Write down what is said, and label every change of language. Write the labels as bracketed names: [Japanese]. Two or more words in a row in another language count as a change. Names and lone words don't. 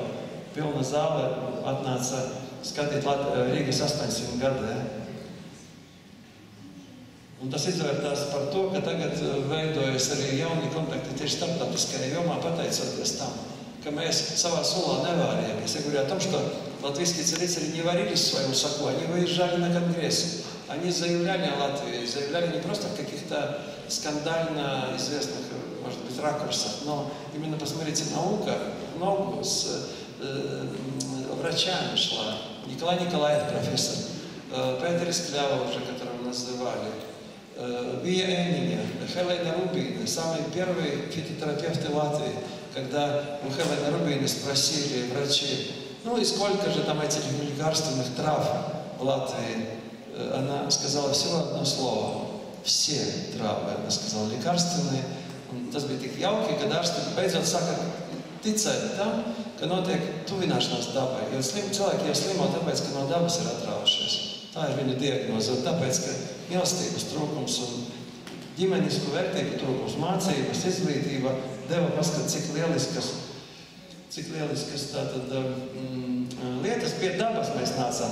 [Latvian] Pilna zāle atnāca skatīt Rīgas 800 gadē. Un tas izvērtās par to, ka tagad veidojas arī jauni kontakti tieši starptautiskajā jomā, pateicoties tam, ka mēs savā sulā nevārījāmies. [Russian] Я говорю о том, что латвийские целители не варились в своем соку, они выезжали на конгрессы. Они заявляли о Латвии, заявляли не просто в каких-то скандально известных, может быть, ракурсах, но именно, посмотрите, наука в ногу с врачами шла. Николай Николаев, профессор, Петр Исклява уже, которого называли, Вия Эниня, Хелена Рубина, самые первые фитотерапевты Латвии, когда у Хелены Рубины спросили врачи, ну и сколько же там этих лекарственных трав в Латвии, она сказала всего одно слово. Все travы, она сказала, лекарственные. [Latvian] Un tas bija tik jauki, kad ārsti beidzot saka ticēt tam, ka notiek tuvināšanās dabai. Jo cilvēki jau slimo tāpēc, ka no dabas ir atrāvušies. Tā ir viņu diagnoze. Un tāpēc, ka mīlestības trūkums un ģimenisku vērtību trūkums, mācības, izglītība deva paskat, cik lieliskas tātad lietas pie dabas mēs nācām.